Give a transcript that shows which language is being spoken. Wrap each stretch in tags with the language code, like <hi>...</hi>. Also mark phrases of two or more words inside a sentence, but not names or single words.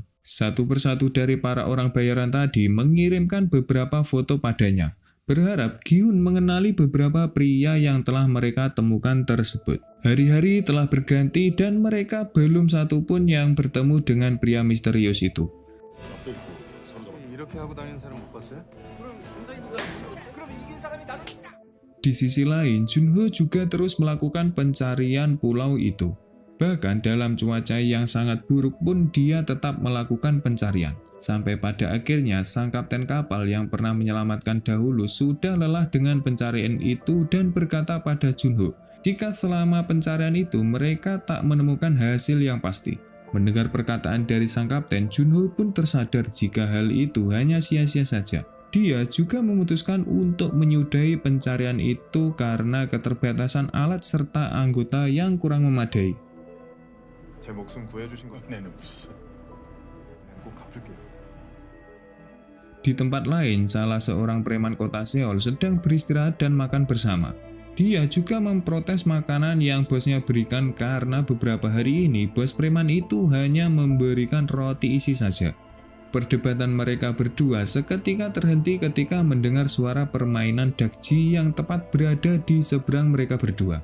<id>Satu persatu dari para orang bayaran tadi mengirimkan beberapa foto padanya, berharap Gi-hun mengenali beberapa pria yang telah mereka temukan tersebut. Hari-hari telah berganti dan mereka belum satu pun yang bertemu dengan pria misterius itu.</id> <ko>이렇게 하고 다니는 사람 못 봤어요?</ko> <id>Di sisi lain, Junho juga terus melakukan pencarian pulau itu. Bahkan dalam cuaca yang sangat buruk pun dia tetap melakukan pencarian. Sampai pada akhirnya sang kapten kapal yang pernah menyelamatkan dahulu sudah lelah dengan pencarian itu dan berkata pada Junho, jika selama pencarian itu mereka tak menemukan hasil yang pasti. Mendengar perkataan dari sang kapten, Junho pun tersadar jika hal itu hanya sia-sia saja. Dia juga memutuskan untuk menyudahi pencarian itu karena keterbatasan alat serta anggota yang kurang memadai.</id> <ko>제 목숨 구해주신 거 내는 무슨? 꼭 갚을게요.</ko> <id>Di tempat lain, salah seorang preman kota Seoul sedang beristirahat dan makan bersama. Dia juga memprotes makanan yang bosnya berikan karena beberapa hari ini bos preman itu hanya memberikan roti isi saja. Perdebatan mereka berdua seketika terhenti ketika mendengar suara permainan dakji yang tepat berada di seberang mereka berdua.</id>